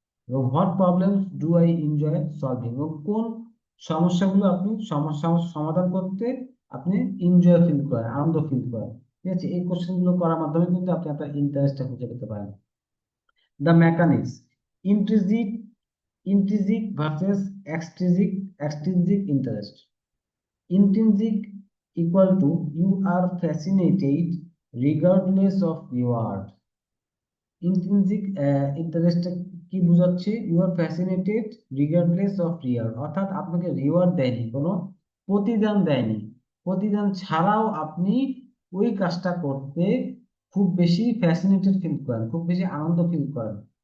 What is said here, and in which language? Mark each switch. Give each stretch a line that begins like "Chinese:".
Bangla: এবং
English: what problems do I enjoy solving,
Bangla: এবং কোন সমস্যাগুলো আপনি সমস্যা সমাধান করতে আপনি এনজয় ফিল করেন, আনন্দ ফিল করেন। ঠিক আছে, এই কোশ্চেন গুলো করার মাধ্যমে কিন্তু আপনি আপনার ইন্টারেস্টটা খুঁজে পেতে পারেন।
English: The mechanics, intrinsic intrinsic versus extrinsic extrinsic interest. Intrinsic equal to you are fascinated regardless of reward.
Bangla: Intrinsic interest কি বোঝাচ্ছে?
English: you are fascinated regardless of reward,
Bangla: অর্থাৎ আপনাকে রিওয়ার্ড দেয়নি, কোনো প্রতিদান দেয়নি, প্রতিদান ছাড়াও আপনি ওই কাজটা করতে খুব বেশি ফ্যাসিনেটেড ফিল করেন, খুব বেশি আনন্দ ফিল করেন।